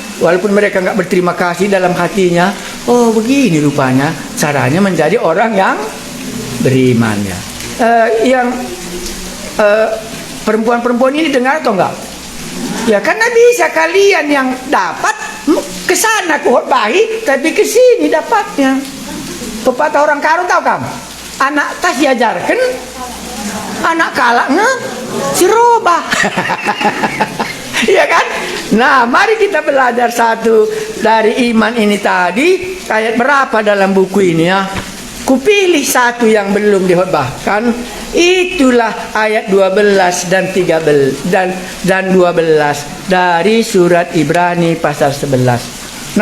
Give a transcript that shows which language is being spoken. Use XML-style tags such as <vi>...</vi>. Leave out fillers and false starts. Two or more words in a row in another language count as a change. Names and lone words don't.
<id>Walaupun mereka nggak berterima kasih dalam hatinya. Oh begini rupanya caranya menjadi orang yang beriman ya. Perempuan-perempuan ini dengar atau enggak? Ya karena bisa kalian yang dapat kesana khotbahi, tapi kesini dapatnya. Pepatah orang karo tahu kamu? Anak tas diajarkan,</id> <btx>anak kalaknya si robah.</btx> <id>Iya kan? Nah, mari kita belajar satu dari iman ini tadi. Ayat berapa dalam buku ini ya? Kupilih satu yang belum dihotbahkan. Itulah ayat 12 dan 13 dan 12 dari surat Ibrani pasal 11.</id>